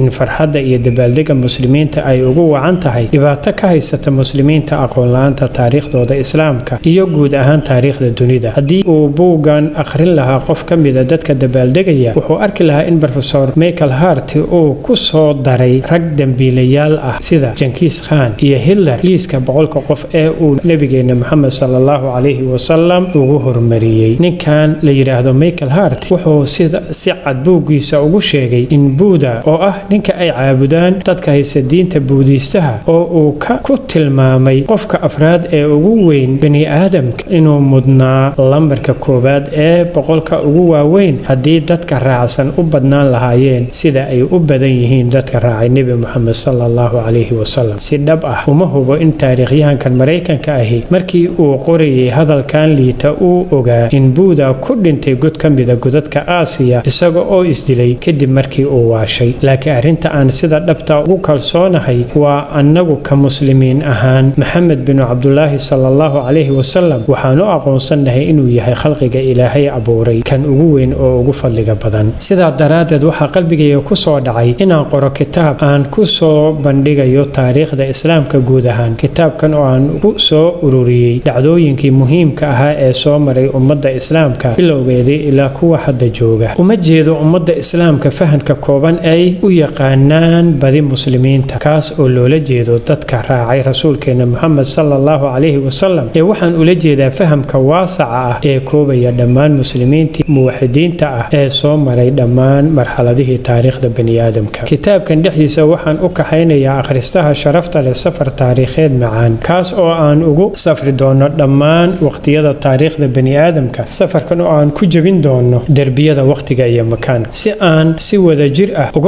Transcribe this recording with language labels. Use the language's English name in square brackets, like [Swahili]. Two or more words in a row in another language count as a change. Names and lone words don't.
[Somali] farxadda iyo dabaaldega muslimiinta ay ugu wacan tahay dhibaato ka haysata muslimiinta aqoon la'aanta taariikhdooda islaamka iyo guud ahaan taariikhda dunida haddii uu buugan akhrin lahaa qof ka mid ah dadka dabaaldegaya wuxuu arki lahaa in professor Michael Hart uu ku soo daray rag dambiilayaal ah sida Genghis Khan iyo Hitler liiska boqolka qof ee uu nabigeena Muhammad sallallahu alayhi wasallam ugu hormariyay ninkan la yiraahdo Michael Hart wuxuu si cad buugiisa ugu sheegay in Buddha oo ah ninka ay caabudaan dadka haysta diinta Buddhistaha oo uu ku tilmaamay qofka afraad ee ugu weyn bani aadamka inuu mudnaa lambarka koobaad ee boqolka ugu waaweyn haddii dadka raacsan u badnaan lahaayeen sida ay u badan yihiin dadka raacay Nabi Muhammad sallallahu alayhi wasallam si dhab ah uma hubo in taariikhyahankan Mareykanka ahi markii uu qorayay hadalkan liita uu ogaa in Buddha ku dhintay god ka mid ah godadka Aasiya isaga oo isdilay kadib markii uu waashay laakiin arinta aan sida dhabta ugu kalsoonahay waa annagu ka muslimiin ahaan Maxamed bin Abdullah sallallahu alayhi wasallam waxaanu aqoonsanahay inuu yahay khalqiga Ilaahay abuuray kan ugu weyn oo ugu fadliga badan sidaa daraadeed waxa qalbigayga ku soo dhacay inaan qoro kitaab aan ku soo bandhigayo taariikhda islaamka guud ahaan kitaabkan oo aan ugu soo ururiyay dhacdooyinkii muhiimka ah ee soo maray ummadda islaamka bilowgeedii ilaa kuwa hadda jooga uma jeedo ummadda islaamka fahanka kooban ay u yaqaanaan badi muslimiinta kaas oo loola jeedo dadka raacay rasuulkeena Muhammad sallallahu alayhi wasallam ee waxaan ula jeedaa fahamka waasaca ah ee koobaya dhammaan muslimiinta muwaxidiinta ah ee soo maray dhammaan marxaladihii taariikhda bani aadamka kitaabkan dhexdiisa waxaan u kaxaynayaa akhristaha sharafta leh safar taariikheed macaan kaas oo aan ugu safri doono dhammaan waqtiyada taariikhda bani aadamka safarkan oo aan ku jabin doono darbiyada waqtiga iyo makaanka si aan si wada jir ah uga